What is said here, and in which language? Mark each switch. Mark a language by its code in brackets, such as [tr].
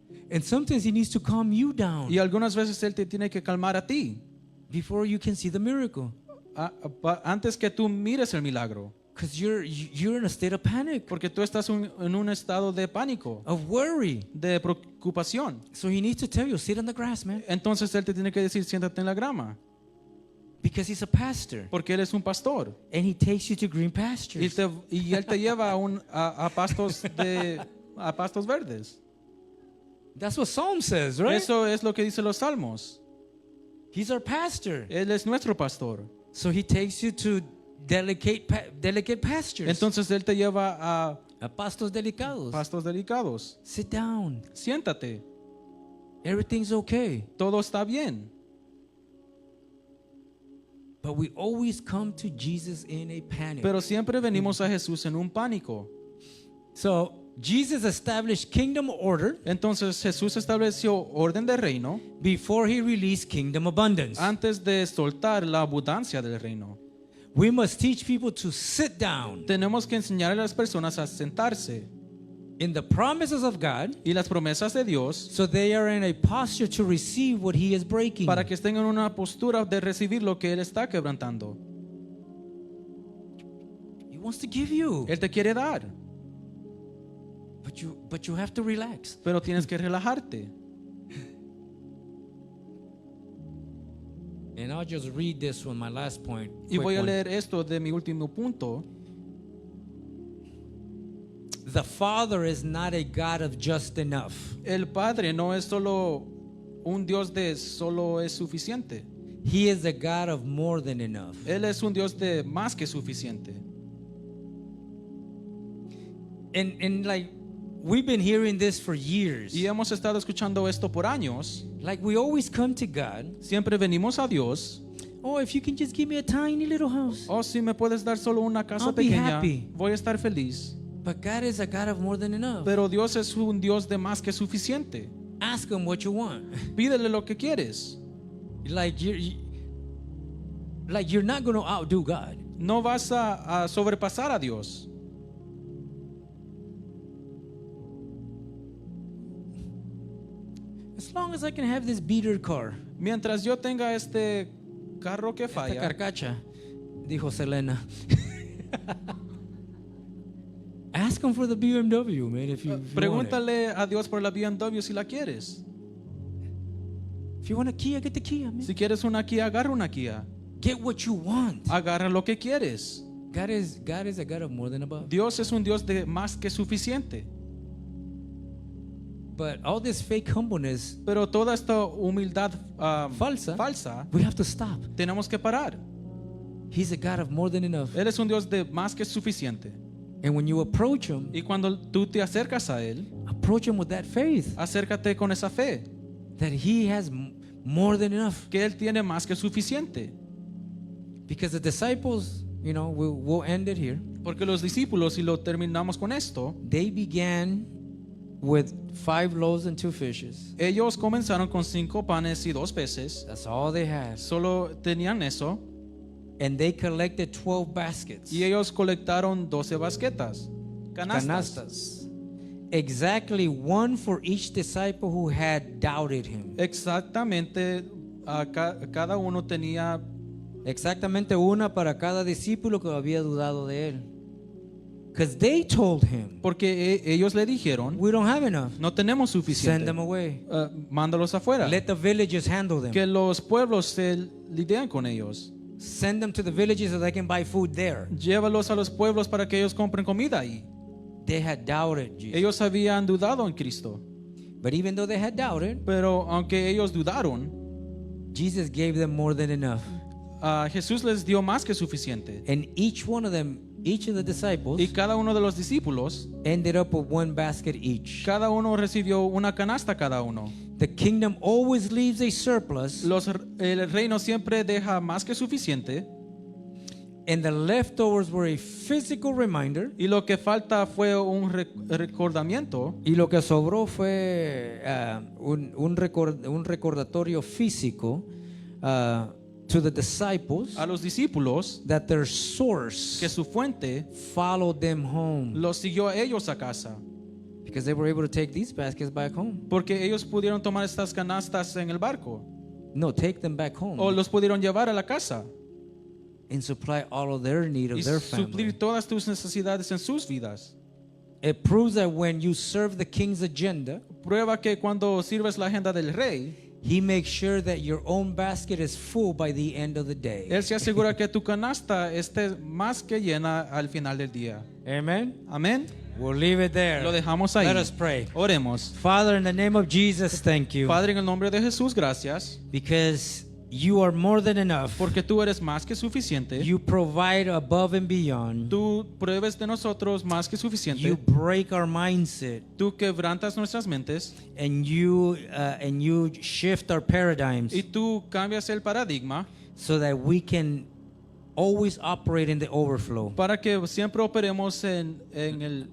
[en] And sometimes he needs to calm you down [es] Y algunas veces Él te tiene que calmar a ti [en] before you can see the miracle. [es] antes que tú mires el milagro. [en] Because you're in a state of panic, [es] Porque tú estás en un estado de pánico, [en] of worry. [es] de preocupación. [en] So he needs to tell you, sit on the grass, man. [es] Entonces Él te tiene que decir, siéntate en la grama. [en] Because he's a pastor. [es] Porque Él es un pastor. [en] And he takes you to green pastures. [es] y Él te lleva a pastos verdes. [en] That's what Psalm says, right? [es] Eso es lo que dicen los salmos. [en] He's our pastor. [es] Él es nuestro pastor. [en] So he takes you to delicate pastures. [es] Entonces Él te lleva A pastos delicados. pastos delicados. [en] Sit down. [es] Siéntate. [en] Everything's okay. [es] Todo está bien. [en] But we always come to Jesus in a panic. [es] Pero siempre venimos a Jesús en un pánico. [en] So Jesus established kingdom order [es] Entonces Jesús estableció orden de reino [en] before he released kingdom abundance. [es] antes de soltar la abundancia del reino. [en] We must teach people to sit down [es] Tenemos que enseñar a las personas a sentarse [en] in the promises of God [es] y las promesas de Dios [en] so they are in a posture to receive what he is breaking. [es] para que estén en una postura de recibir lo que Él está quebrantando. [en] He wants to give you, [es] Él te quiere dar, [en] but you have to relax. [es] pero tienes que relajarte. [en] And I'll just read this one, my last point. [es] Y [en] quick [es] voy a [en] one. [es] leer esto de mi último punto. [en] The Father is not a God of just enough. [es] El Padre no es solo un Dios de solo es suficiente. [en] He is a God of more than enough. [es] Él es un Dios de más que suficiente. [en] And like, we've been hearing this for years. [es] Y hemos estado escuchando esto por años. [en] Like, we always come to God. [es] Siempre venimos a Dios. [en] Oh, if you can just give me a tiny little house. [es] Oh, si me puedes dar solo una casa [en] I'll be [es] pequeña, [en] happy. [es] voy a estar feliz. [en] But God is a God of more than enough. [es] Pero Dios es un Dios de más que suficiente. [en] Ask Him what you want. [es] Pídele lo que quieres. [en] Like, you're not going to outdo God. [es] No vas a sobrepasar a Dios. [en] As long as I can have this beater car. [es] Mientras yo tenga este carro que Esta falla, carcacha, dijo Selena. [en] Ask Him for the BMW, man, if you want it. [es] pregúntale a Dios por la BMW si la quieres. [en] If you want a Kia, get the Kia, man. [es] Si quieres una Kia, agarra una Kia. [en] Get what you want. [es] Agarra lo que quieres. [en] God is a God of more than above. [es] Dios es un Dios de más que suficiente. [en] But all this fake humbleness, [es] Pero toda esta humildad falsa, [en] we have to stop. [es] tenemos que parar. [en] He's a God of more than enough. [es] Él es un Dios de más que suficiente. [en] And when you approach Him, [es] Y cuando tú te acercas a Él, [en] approach Him with that faith [es] acércate con esa fe, [en] that He has more than enough. [es] que Él tiene más que suficiente. [en] Because the disciples, we'll end it here. [es] Porque los discípulos, y lo terminamos con esto, [en] They began with 5 loaves and 2 fishes. [es] ellos comenzaron con 5 panes y 2 peces. [en] That's all they had. [es] Solo tenían eso. [en] And they collected 12 baskets. [es] Y ellos colectaron 12 basquetas, canastas. Canastas. [en] Exactly one for each disciple who had doubted Him. [es] Exactamente, cada uno tenía. Exactamente una para cada discípulo que había dudado de Él. [en] Because they told Him, [es] Porque ellos le dijeron, [en] we don't have enough. [es] no tenemos [en] Send [es] suficiente. [en] them away. [es] Mándalos afuera. [en] Let the villages handle them. [es] Que los pueblos se lidian con ellos. [en] Send them to the villages so they can buy food there. [es] Llévalos a los pueblos para que ellos compren comida ahí. [en] They had doubted Jesus. [es] Ellos habían dudado en Cristo. [en] But even though they had doubted, [es] Pero aunque ellos dudaron, [en] Jesus gave them more than enough. [es] Jesús les dio más que suficiente. [en] And each one of them, each of the disciples, [es] Y cada uno de los discípulos, [en] ended up with 1 basket each. [es] cada uno recibió una canasta cada uno. [en] The kingdom always leaves a surplus, [es] El reino siempre deja más que suficiente. [en] and the leftovers were a physical reminder, [es] Y lo que falta fue un recordamiento. y lo que sobró fue un recordatorio físico [en] to the disciples [es] A los discípulos, [en] that their source [es] que su fuente [en] followed them home, [es] los siguió a ellos a casa. [en] because they were able to take these baskets back home. [es] Porque ellos pudieron tomar estas canastas en el barco. [en] No, take them back home [es] O los pudieron llevar a la casa. [en] and supply all of their need of [es] Y [en] their family. [es] suplir todas tus necesidades en sus vidas. [en] It proves that when you serve the king's agenda, [es] Prueba que cuando sirves la agenda del rey, [en] He makes sure that your own basket is full by the end of the day. [es] Él se asegura que tu canasta esté más que llena al final del día. [en] Amen. [es] Amén. [en] We'll leave it there. [es] Lo dejamos ahí. [en] Let us pray. [es] Oremos. [en] Father, in the name of Jesus, thank you. [es] Padre, en el nombre de Jesús, gracias. [en] Because you are more than enough. [es] Porque tú eres más que suficiente. [en] You provide above and beyond. [es] Tú pruebes de nosotros más que suficiente. [en] You break our mindset. [es] Tú quebrantas nuestras mentes. [en] And you shift our paradigms [es] Y tú cambias el paradigma [en] so that we can always operate in the overflow. [es] para que siempre operemos en el